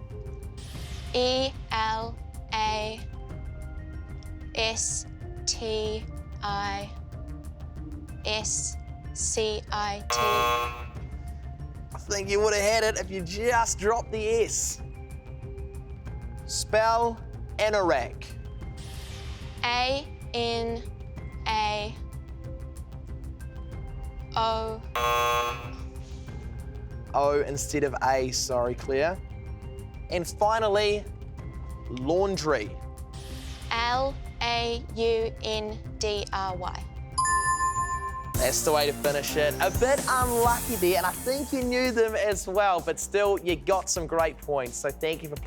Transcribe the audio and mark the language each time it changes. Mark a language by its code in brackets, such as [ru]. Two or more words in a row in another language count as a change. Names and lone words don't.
[en] E-L-A-S-T-I-C-I-T. I think you would have had it if you just dropped the S. Spell anorak. A-N-A-O. O instead of A, sorry, Claire. And finally, laundry. L-A-U-N-D-R-Y. That's the way to finish it. A bit unlucky there, and I think you knew them as well, but still, you got some great points.